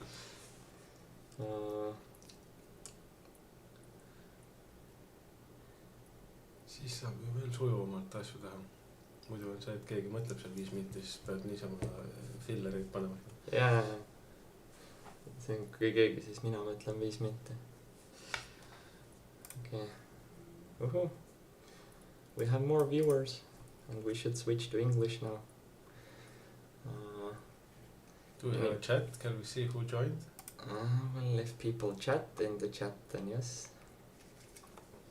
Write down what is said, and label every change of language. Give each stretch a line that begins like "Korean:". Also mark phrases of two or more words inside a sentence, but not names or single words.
Estonian: Siis saab ju veel sujuvamalt asju teha. Muidu on see, et keegi mõtleb seal 5 minti, siis pead niisama fillereid panema. Jaa. See on kui keegi, siis mina mõtlen 5 minti. Okay.
English: We have more viewers and we should switch to English now. Do we have a chat? Can we see who joined? Well, if people chat in the chat, then yes.